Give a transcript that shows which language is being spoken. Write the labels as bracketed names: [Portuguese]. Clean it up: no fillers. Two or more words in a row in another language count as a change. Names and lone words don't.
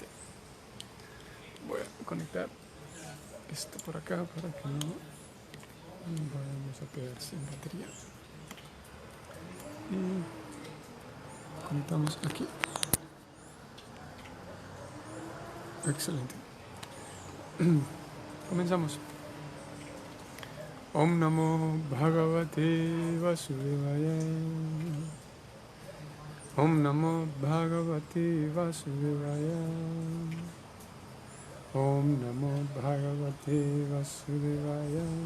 [Spanish] Voy a conectar esto por acá para que no vayamos a quedar sin batería. Y conectamos aquí. Excelente. Comenzamos. [Sanskrit] Om Namo Bhagavate Vasudevaya. Om Namo Bhagavate Vasudevaya. Om Namo Bhagavate Vasudevaya.